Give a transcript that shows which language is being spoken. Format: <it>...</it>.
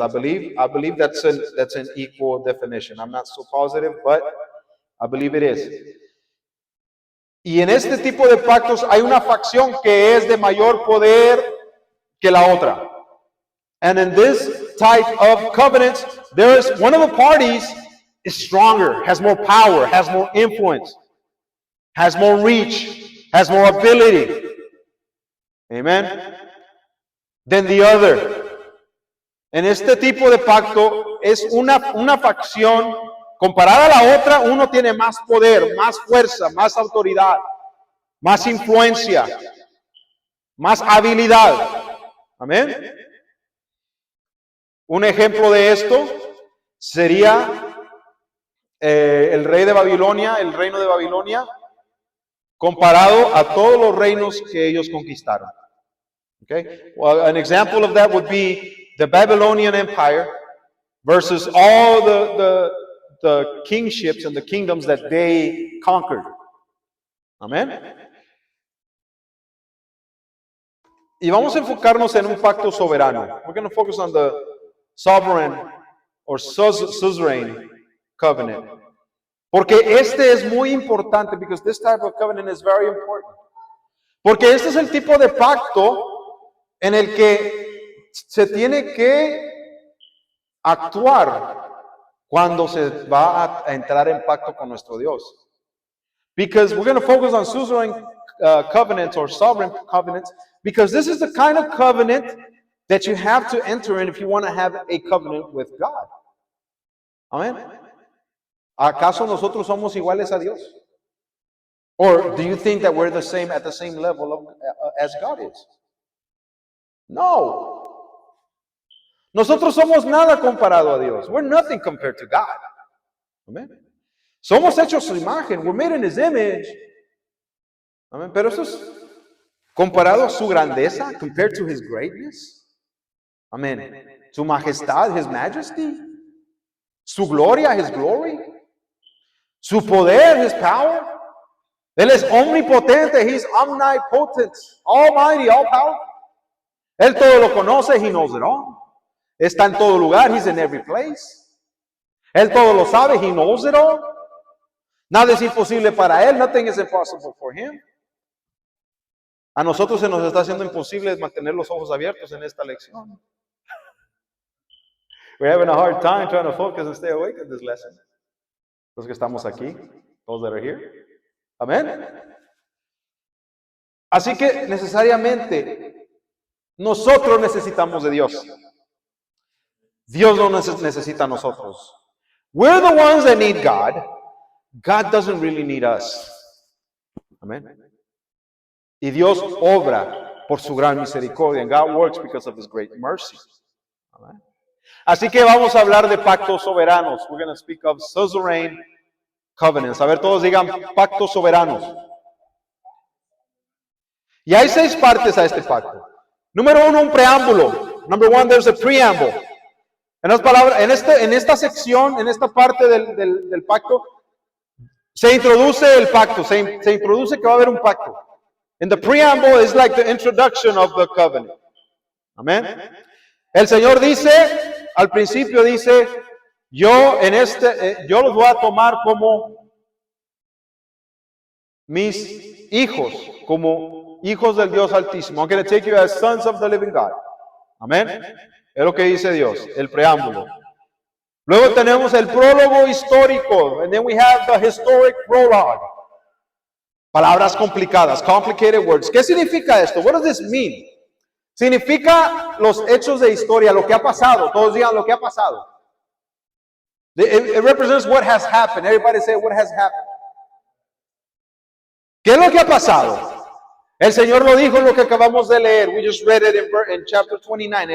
<en>I believe that's an equal definition. I'm not so positive, but I believe it is.</en> <es>Y en este tipo de pactos hay una facción que es de mayor poder que la otra.</es> <en>And in this type of covenants, there is one of the parties is stronger, has more power, has more influence, has more reach, has more ability. Amen. Than the other.</en> <es>En este tipo de pacto es una facción comparada a la otra. Uno tiene más poder, más fuerza, más autoridad, más influencia, más habilidad. Amén. Un ejemplo de esto sería el rey de Babilonia, el reino de Babilonia, comparado a todos los reinos que ellos conquistaron.</es> <en>Okay? Well, an example of that would be the Babylonian Empire versus all the kingships and the kingdoms that they conquered.</en> <es>Amén. Y vamos a enfocarnos en un pacto soberano.</es> <en>We're going to focus on the sovereign or suzerain covenant.</en> <es>Porque este es muy importante,</es> <en>because this type of covenant is very important.</en> <es>Porque este es el tipo de pacto en el que se tiene que actuar cuando se va a entrar en pacto con nuestro Dios.</es> <en>Because we're going to focus on suzerain covenants or sovereign covenants, because this is the kind of covenant that you have to enter in if you want to have a covenant with God. Amen.</en> <es>¿Acaso nosotros somos iguales a Dios?</es> <en>Or do you think that we're at the same level of, as God is?</en> <es>No. Nosotros somos nada comparado a Dios.</es> <en>We're nothing compared to God. Amen.</en> <es>Somos hechos a su imagen.</es> <en>We're made in His image. Amen.</en> <es>Pero eso es comparado a su grandeza,</es> <en>compared to His greatness. Amen.</en> <es>Su majestad,</es> <en>His majesty.</en> <es>Su gloria,</es> <en>His glory.</en> <es>Su poder,</es> <en>His power.</en> <es>Él es omnipotente,</es> <en>He's omnipotent, almighty, all powerful.</en> <es>Él todo lo conoce,</es> <en>He knows it all.</en> <es>Está en todo lugar,</es> <en>He's in every place.</en> <es>Él todo lo sabe,</es> <en>He knows it all.</en> <es>Nada es imposible para Él,</es> <en>nothing is impossible for Him.</en> <es>A nosotros se nos está haciendo imposible mantener los ojos abiertos en esta lección.</es> <en>We're having a hard time trying to focus and stay awake in this lesson.</en> <es>Los que estamos aquí,</es> <en>those that are here.</en> <es>Amén. Así que necesariamente nosotros necesitamos de Dios. Dios no necesita a nosotros.</es> <en>We're the ones that need God. God doesn't really need us.</en> <es>Amén. Y Dios obra por su gran misericordia.</es> <en>And God works because of His great mercy.</en> <es>Amén. Así que vamos a hablar de pactos soberanos.</es> <en>We're going to speak of suzerain covenants.</en> <es>A ver, todos digan pactos soberanos. Y hay 6 partes a este pacto. Número 1, un preámbulo.</es> <en>Number 1, there's a preamble.</en> <es>En otras palabras, en esta sección, en esta parte del pacto, se introduce el pacto. Se introduce que va a haber un pacto.</es> <en>And the preamble is like the introduction of the covenant.</en> <es>Amén. El Señor dice, al principio dice, yo los voy a tomar como mis hijos, como hijos del Dios Altísimo.</es> <en>I'm going to take you as sons of the living God.</en> <es>Amén. Es lo que dice Dios, el preámbulo. Luego tenemos el prólogo histórico,</es> <en>and then we have the historic prologue.</en> <es>Palabras complicadas,</es> <en>complicated words.</en> <es>¿Qué significa esto?</es> <en>What does this mean?</en> <es>Significa los hechos de historia, lo que ha pasado. Todos digan lo que ha pasado.</es> <en>It represents what has happened. Everybody say what has happened.</en> <es>¿Qué es lo que ha pasado? El Señor lo dijo en lo que acabamos de leer.</es> <en>We just read it in chapter 29.</en>